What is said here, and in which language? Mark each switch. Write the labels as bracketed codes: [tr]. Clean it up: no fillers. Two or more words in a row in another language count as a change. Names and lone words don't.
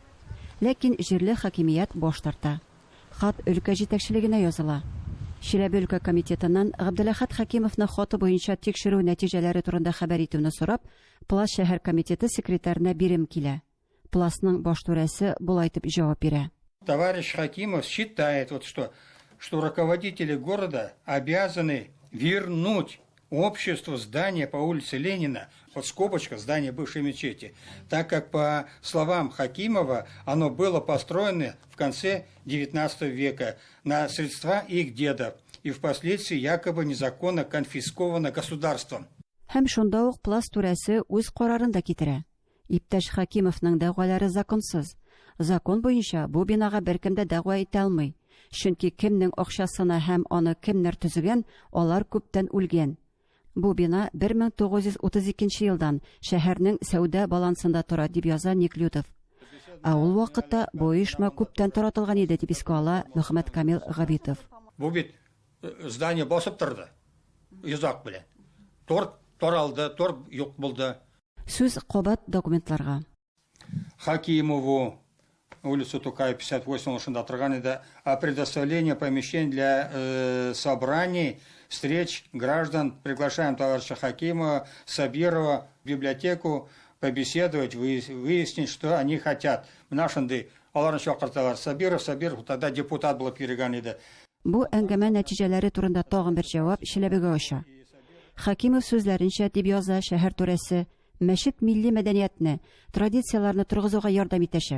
[tt] Ләкин җирле хакимият баш тарта. Хат өлкә җитәкчелегенә языла. Чиләбе өлкә комитетыннан Габделәхәт Хакимовның хаты буенча тикшерү нәтиҗәләре турында хәбәр итүне сорап, Пласт шәһәр комитеты секретарына бирем килә. Пластның баш түрәсе булай итеп җавап бирә. [ru] Товарищ Хакимов считает, что руководители города обязаны вернуть обществу здание по улице Ленина, под скобочка здание бывшей мечети, так как, по словам Хакимова, оно было построено в конце XIX века на средства их дедов. и впоследствии якобы незаконно конфисковано государством. [tt] Һәм шунда ук Плас түрәсе үз карарын да китерә. Иптәш Хакимовның дәгъвалары законсыз. Закон буенча бу бинага беркем дә дәгъва итә алмый. Чөнки кемнең акчасына һәм аны кемнәр төзегән, алар күптән үлгән. Бу бина 1932 елдан шәһәрнең сәүдә балансында тора, дип яза Неклюдов. Ә ул вакытта бу оешма күптән таратылган иде, дип искә ала Мөхәммәд Камил Габитов. Бу бит здание басып торды. Йозак белән. Торалды, юк булды. Сүз кабат документларга. [ru] Хакимову, улица Тукая, [tt] 58, ушында торган иде, [ru] о предоставлении помещений для собраний, встреч граждан. Приглашаем товарища Хакимова, Сабирова в библиотеку побеседовать, выяснить, что они хотят. [tt] Нашынды, аларны чакырталар. Сабиров, тогда депутат булып йөргән иде. Бу әңгәмә нәтиҗәләре турында тагын бер җавап Чиләбегә аша. Хакимов сүзләренчә, дип яза шәһәр түрәсе, мәчет милли мәдәниятне, традицияларны торгызуга ярдәм итәчәк.